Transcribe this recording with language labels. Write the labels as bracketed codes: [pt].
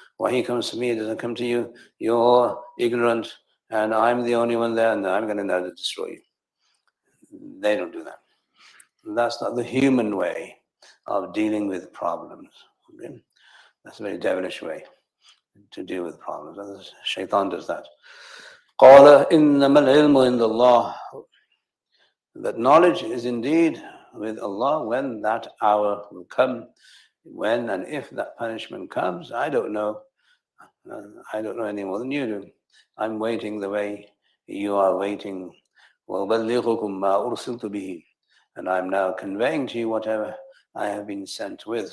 [en] Why he comes to me, it doesn't come to you. You're ignorant, and I'm the only one there, and I'm going to now destroy you. They don't do that. That's not the human way of dealing with problems. Okay? That's a very devilish way to deal with problems. Shaitan does that. [ar] قَالَ إِنَّمَا الْعِلْمُ عِنْدَ اللَّهِ. [en] That knowledge is indeed with Allah when that hour will come. When and if that punishment comes, I don't know. I don't know any more than you do. I'm waiting the way you are waiting. [ar] وَأُبَلِّغُكُم مَا أُرْسِلْتُ بِهِ. [en] And I'm now conveying to you whatever I have been sent with.